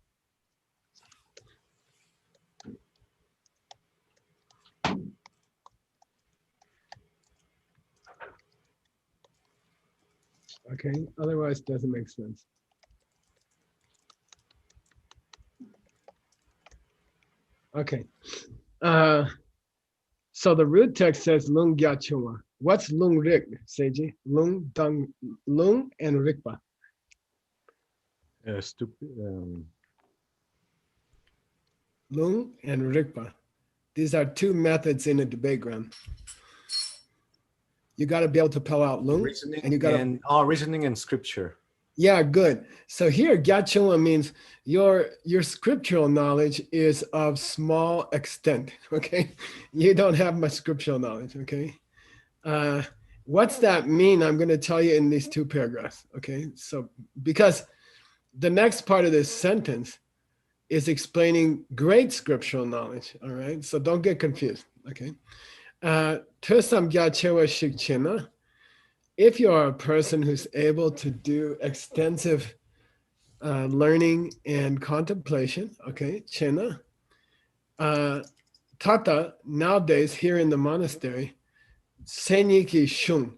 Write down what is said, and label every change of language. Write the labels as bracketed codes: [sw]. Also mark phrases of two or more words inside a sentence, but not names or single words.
[en] Okay, otherwise it doesn't make sense. Okay, so the root text says [bo] lung gya chua. [en] What's lung rik, Seiji? Lung and rikpa. Lung and rikpa. These are two methods in a debate ground. You got to be able to spell out lung, and you got to reasoning and scripture. Yeah, good. So here, gyachua means your scriptural knowledge is of small extent. Okay, you don't have much scriptural knowledge. Okay, what's that mean? I'm going to tell you in these two paragraphs. Okay, so because the next part of this sentence is explaining great scriptural knowledge. All right, so don't get confused. [bo] Okay, Tusam gyachua shikchina. [en] If you are a person who's able to do extensive learning and contemplation, okay, [bo] chena, tata, [en] nowadays here in the monastery, [bo] senyiki shung.